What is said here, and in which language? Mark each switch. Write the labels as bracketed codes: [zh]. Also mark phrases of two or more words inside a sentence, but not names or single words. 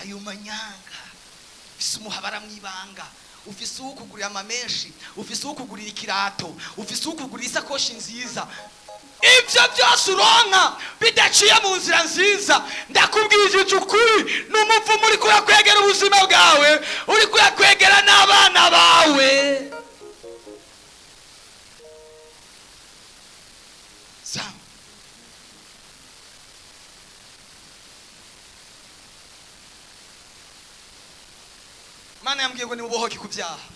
[rn] ayo manyanga ufise umuhabara mwibanga ufise ukugurira amamenshi ufise ukugurira ikirato ufise ukugurira isakoshi nziza ibyo byose uronka bidaciye mu nzira nziza ndakubwije ukuri n'umuvumo uri kuyakwegera ubuzima bwawe uri kuyakwegera n'abana bawe Mana yambwiye ngo nimubohoke ku byaha